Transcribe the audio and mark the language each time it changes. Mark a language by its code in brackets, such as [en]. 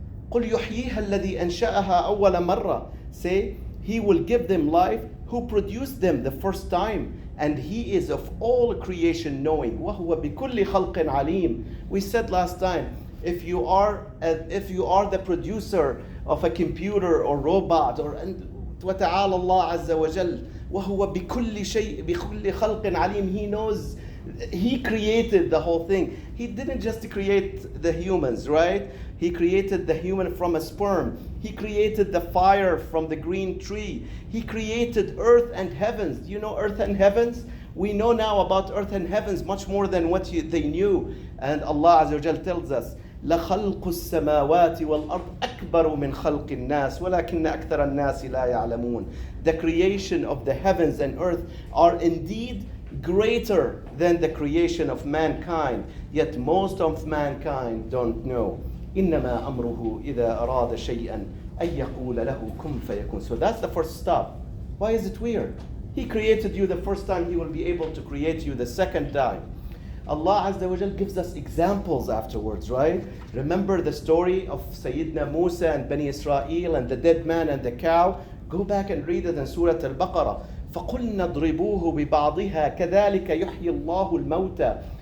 [ar] قل يحييها الذي أنشأها أول مرة. [en] Say, he will give them life who produced them the first time, and he is of all creation knowing. [ar] وهو بكل خلق عليم. [en] We said last time, if you are the producer of a computer or robot or [ar] وتعالى الله عز وجل وهو بكل خلق عليم. [en] He knows. He created the whole thing. He didn't just create the humans, right? He created the human from a sperm. He created the fire from the green tree. He created earth and heavens. You know earth and heavens? We know now about earth and heavens much more than what they knew. And Allah Azza wa Jal tells us, [ar] لَخَلْقُ السَّمَاوَاتِ وَالْأَرْضِ أَكْبَرُ مِنْ خَلْقِ النَّاسِ وَلَكِنَّ أَكْثَرَ النَّاسِ لَا يَعْلَمُونَ. [en] The creation of the heavens and earth are indeed greater than the creation of mankind, yet most of mankind don't know. [ar] إِنَّمَا أَمْرُهُ إِذَا أَرَادَ شَيْئًا أَن يَقُولَ لَهُ كُن فَيَكُونُ. [en] So that's the first stop. Why is it weird? He created you the first time, he will be able to create you the second time. Allah Azza wa Jal gives us examples afterwards, right? Remember the story of Sayyidina Musa and Bani Israel and the dead man and the cow? Go back and read it in Surah Al-Baqarah. [ar] فَقُلْنَا اضْرِبُوهُ بِبَعْضِهَا كَذَلِكَ يُحْيِي اللَّهُ الْمَوْتَى.